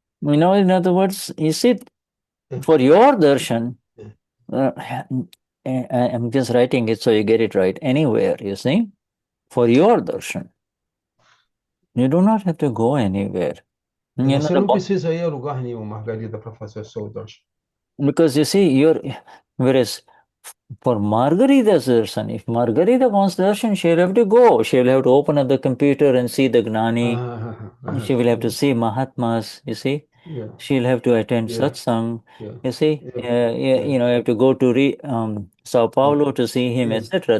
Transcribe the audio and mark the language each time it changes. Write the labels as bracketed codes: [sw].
[en] In other words, you see, for your darshan, I'm just writing it so you get it right. Anywhere, you see, for your darshan, you do not have to go anywhere. [pt] Você não precisa ir a lugar nenhum, Margarida, para fazer o seu darshan. [en] Because you see, whereas for Margarita's darshan, if Margarita wants darshan, she'll have to go. She'll have to open up the computer and see the Gnani. She will have to see Mahatmas, you see. Yeah. She'll have to attend Satsang, you see. You have to go to Sao Paulo to see him, etc.